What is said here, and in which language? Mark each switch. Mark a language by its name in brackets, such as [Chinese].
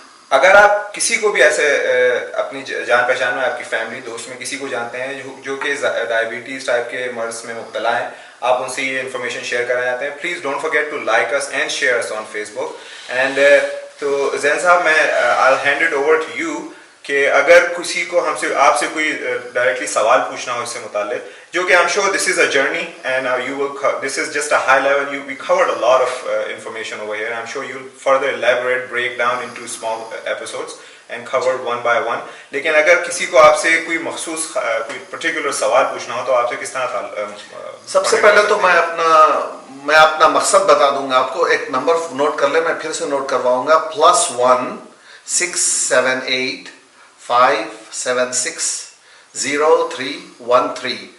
[Urdu] اگر آپ کسی کو بھی ایسے اپنی جان پہچان میں, آپ کی فیملی دوست میں کسی کو جانتے ہیں جو کہ ڈائبٹیز ٹائپ کے مرض میں مبتلا ہیں, آپ ان سے یہ انفارمیشن شیئر کرنا چاہتے ہیں, [English] Please don't forget to like اس and share اس on Facebook. And تو زین صاحب, میں I hand it over to you [Urdu] کہ اگر کسی کو آپ سے کوئی ڈائریکٹلی سوال پوچھنا ہو اس سے متعلق, جو کہ [English] I'm sure this is a journey and this is just a high level, we covered a lot of information over here. I'm sure you'll further elaborate, break down into small episodes and cover one by one. [Urdu] لیکن اگر کسی کو آپ سے کوئی مخصوص کوئی particular سوال پوچھنا ہو تو آپ سے کس طرح سب سے پہلے تو میں اپنا مقصد بتا دوں گا آپ کو. ایک نمبر نوٹ کر لیں, میں پھر سے نوٹ کرواؤں گا, +1 678 576 0313.